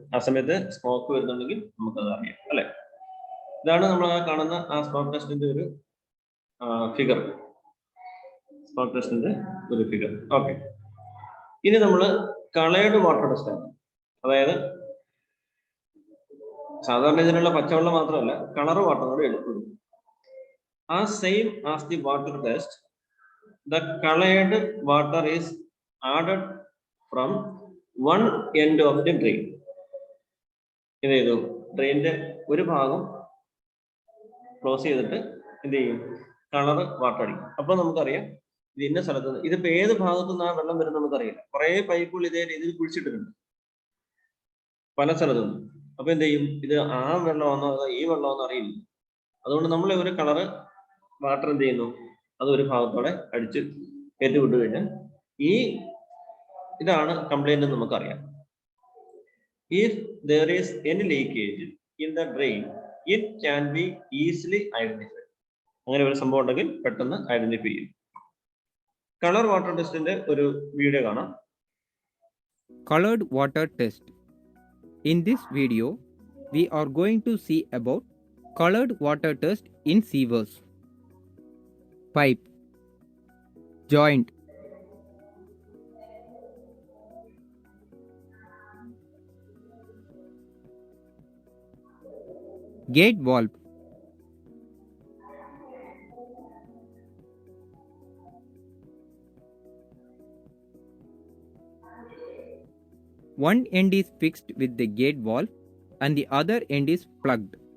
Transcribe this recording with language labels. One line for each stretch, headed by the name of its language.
Malayalam: ആ സമയത്ത് സ്മോക്ക് വരുന്നുണ്ടെങ്കിൽ നമുക്കത് അറിയാം അല്ലെ? ഇതാണ് നമ്മൾ കാണുന്ന ആ സ്മോക്ക് ടെസ്റ്റിന്റെ ഒരു ഫിഗർ. സ്മോക്ക് ടെസ്റ്റിന്റെ ഒരു ഫിഗർ. ഓക്കെ, ഇനി നമ്മൾ കളേർഡ് വാട്ടർ ടെസ്റ്റ് ആണ്. അതായത് സാധാരണ ഇതിനുള്ള പച്ചവെള്ളം മാത്രമല്ല, കളർ വാട്ടർ കൂടെ എടുക്കും.
English: As same as the water test, the colored water is added from one end of the drain.
Malayalam: ഇത് ചെയ്തു, ഡ്രെയിനിന്റെ ഒരു ഭാഗം ക്ലോസ് ചെയ്തിട്ട് എന്ത് ചെയ്യും? കളർ വാട്ടർ അടിക്കും. അപ്പൊ നമുക്കറിയാം ഇത് ഇന്ന സ്ഥലത്ത് നിന്ന്. ഇതിപ്പോ ഏത് ഭാഗത്തു നിന്നാണ് വെള്ളം വരുന്നത് നമുക്കറിയില്ല. കുറെ പൈപ്പുകൾ ഇതേ രീതിയിൽ കുഴിച്ചിട്ടിട്ടുണ്ട് പല സ്ഥലത്തും. അപ്പൊ എന്ത് ചെയ്യും? ഇത് ആ വെള്ളമാണോ അതോ ഈ വെള്ളമാണോ അറിയില്ല. അതുകൊണ്ട് നമ്മൾ ഒരു കളറ് വാട്ടർ എന്ത് ചെയ്യുന്നു? അത് ഒരു ഭാഗത്തോടെ അടിച്ച് കയറ്റി വിട്ടു കഴിഞ്ഞാൽ ഇതാണ് കംപ്ലൈന്റ് എന്ന് നമുക്കറിയാം.
English: If there is any leakage in the drain, it can be easily identified.
Malayalam: അങ്ങനെ ഒരു സംഭവം ഉണ്ടെങ്കിൽ പെട്ടെന്ന് ഐഡന്റിഫൈ ചെയ്യും. കളർ വാട്ടർ ടെസ്റ്റിന്റെ ഒരു വീഡിയോ കാണാം.
English: Colored water test. In this video, we are going to see about colored water test in sewers. Pipe, joint, gate valve, one end is fixed with the gate valve and the other end is plugged.